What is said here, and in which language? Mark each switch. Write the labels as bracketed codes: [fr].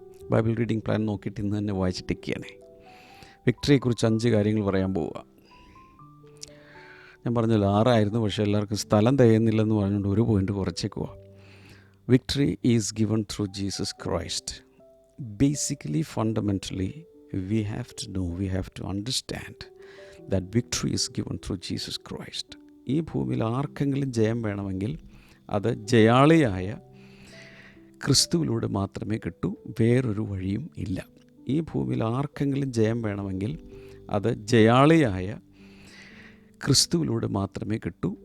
[ml] Bible reading plan നോക്കിയിട്ട് ഇന്ന് തന്നെ വായിച്ചിട്ടൊക്കെയാണ്. വിക്ടറിയെക്കുറിച്ച് 5 കാര്യങ്ങൾ പറയാൻ പോവുക. ഞാൻ പറഞ്ഞല്ലോ 6 പക്ഷേ എല്ലാവർക്കും സ്ഥലം തികയുന്നില്ലെന്ന് പറഞ്ഞുകൊണ്ട് ഒരു point കുറച്ചേക്കുക. [en] Victory is given through Jesus Christ. Basically, fundamentally, we have to understand that victory is given through Jesus Christ. [ml] ഈ ഭൂമിയിൽ ആർക്കെങ്കിലും ജയം വേണമെങ്കിൽ അത് ജയാളിയായ ക്രിസ്തുവിലൂടെ മാത്രമേ കിട്ടൂ. വേറൊരു വഴിയും ഇല്ല. ഈ ഭൂമിയിൽ ആർക്കെങ്കിലും ജയം വേണമെങ്കിൽ അത് ജയാളിയായ ക്രിസ്തുവിലൂടെ മാത്രമേ കിട്ടൂ.